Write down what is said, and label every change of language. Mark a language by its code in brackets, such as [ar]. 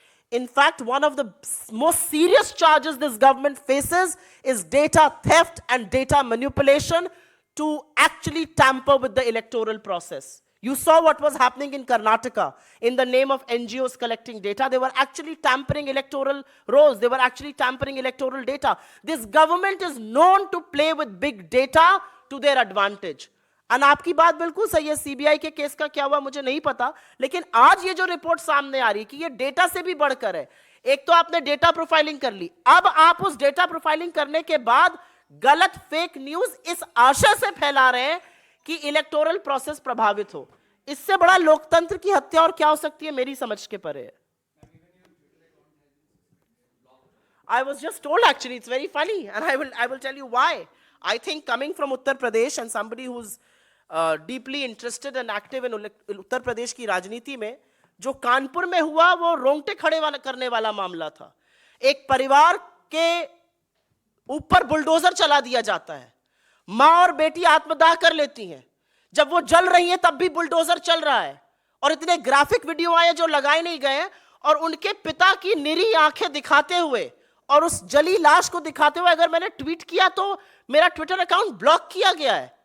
[en] In fact, one of the most serious charges this government faces is data theft and data manipulation to actually tamper with the electoral process. You saw what was happening in Karnataka in the name of NGOs collecting data. They were actually tampering electoral rolls. They were actually tampering electoral data. This government is known to play with big data to their advantage. [hi] और आपकी बात बिल्कुल सही है। CBI के case का क्या हुआ मुझे नहीं पता, लेकिन आज ये जो रिपोर्ट सामने आ रही है कि ये डेटा से भी बढ़कर है। एक तो आपने डेटा प्रोफाइलिंग कर ली, अब आप उस डेटा प्रोफाइलिंग करने के बाद गलत फेक न्यूज इस आशय से फैला रहे हैं कि इलेक्टोरल प्रोसेस प्रभावित हो। इससे बड़ा लोकतंत्र की हत्या और क्या हो सकती है, मेरी समझ के परे है। [en] I was just told actually, it's very funny, and I will tell you why. I think coming from Uttar Pradesh and somebody who's deeply interested and active in Uttar Pradesh [hi] की राजनीति में, जो कानपुर में हुआ वो रोंगटे खड़े करने वाला मामला था। एक परिवार के ऊपर बुलडोजर चला दिया जाता है, माँ और बेटी आत्मदाह कर लेती हैं, जब वो जल रही हैं तब भी बुलडोजर चल रहा है, और इतने ग्राफिक वीडियो आए जो लगाए नहीं गए हैं, और उनके पिता की निरी आंखें दिखाते हुए और उस जली लाश को दिखाते हुए अगर मैंने ट्वीट किया तो मेरा ट्विटर अकाउंट ब्लॉक किया गया है।